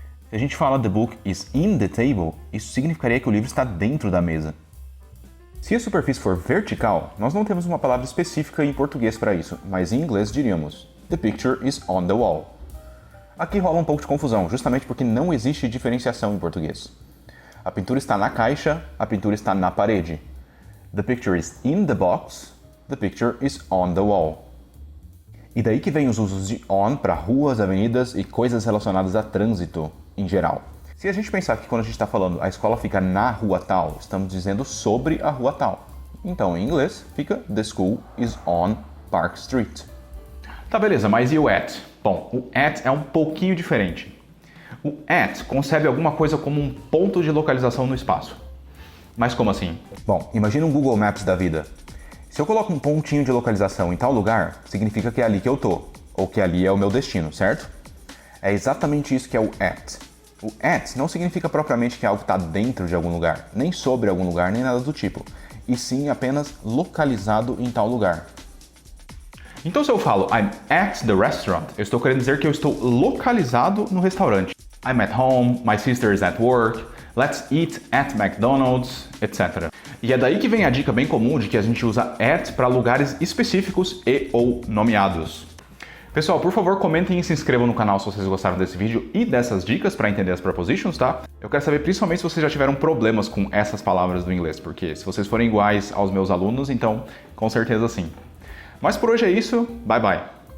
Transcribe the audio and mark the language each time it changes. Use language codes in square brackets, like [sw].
[pt] Se a gente fala [en] the book is in the table, [pt] isso significaria que o livro está dentro da mesa. Se a superfície for vertical, nós não temos uma palavra específica em português para isso, mas em inglês diríamos [en] the picture is on the wall. [pt] Aqui rola um pouco de confusão, justamente porque não existe diferenciação em português. A pintura está na caixa, a pintura está na parede. [en] The picture is in the box, the picture is on the wall. [pt] E daí que vem os usos de on para ruas, avenidas e coisas relacionadas a trânsito em geral. Se a gente pensar que quando a gente está falando a escola fica na rua tal, estamos dizendo sobre a rua tal. Então, em inglês, fica [en] the school is on Park Street. [pt] Tá, beleza, mas e o at? Bom, o at é um pouquinho diferente. O at concebe alguma coisa como um ponto de localização no espaço. Mas como assim? Bom, imagina um Google Maps da vida. Se eu coloco um pontinho de localização em tal lugar, significa que é ali que eu tô, ou que ali é o meu destino, certo? É exatamente isso que é o at. O at não significa propriamente que algo está dentro de algum lugar, nem sobre algum lugar, nem nada do tipo, e sim apenas localizado em tal lugar. Então se eu falo [en] I'm at the restaurant, [pt] eu estou querendo dizer que eu estou localizado no restaurante. [en] I'm at home, my sister is at work, let's eat at McDonald's, etc. [pt] E é daí que vem a dica bem comum de que a gente usa at para lugares específicos e ou nomeados. Pessoal, por favor, comentem e se inscrevam no canal se vocês gostaram desse vídeo e dessas dicas para entender as prepositions, tá? Eu quero saber principalmente se vocês já tiveram problemas com essas palavras do inglês, porque se vocês forem iguais aos meus alunos, então com certeza sim. Mas por hoje é isso, [en] bye bye!